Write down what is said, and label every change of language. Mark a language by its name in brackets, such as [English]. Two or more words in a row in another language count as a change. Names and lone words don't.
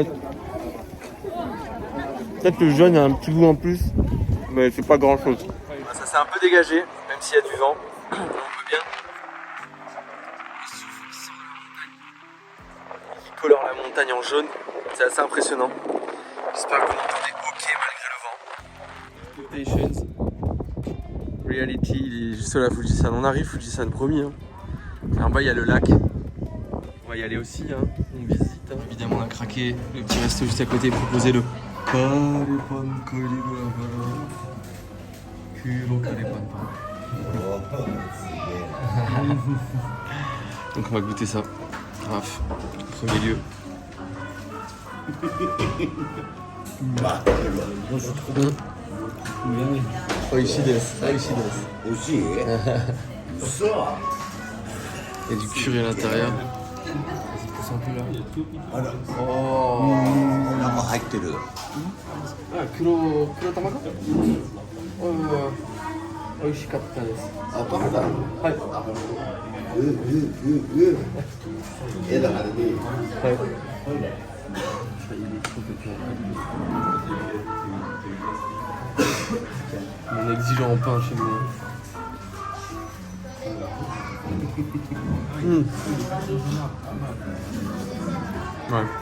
[French] Peut-être que le jaune a un petit goût en plus, mais c'est pas grand chose. Ça s'est un peu dégagé, même s'il y a du vent. On peut bien. Le souffle qui sort de la montagne. Qui colore la montagne en jaune. C'est assez impressionnant. J'espère que vous m'entendez ok malgré le vent. Expectations. Reality, il est juste là, Fujisan. On arrive, Fujisan, promis. Hein. Et en bas, il y a le lac. On va y aller aussi, hein. On visite. Hein. Évidemment, on a craqué le petit resto juste à côté, proposer le Karepan Kaligava. Kuro Karepan. Donc, on va goûter ça. Raph, premier lieu. [Japanese] 美味しいです. 美味しいです. [French] Il y a du curry à l'intérieur. Vas-y, pousse un peu là. Oh. [Japanese] Ah, 黒たまご. 美味しかったです。あ、食べたの？はい。絵だからね。 [French] Mon exigeant en pain chez moi. Ouais.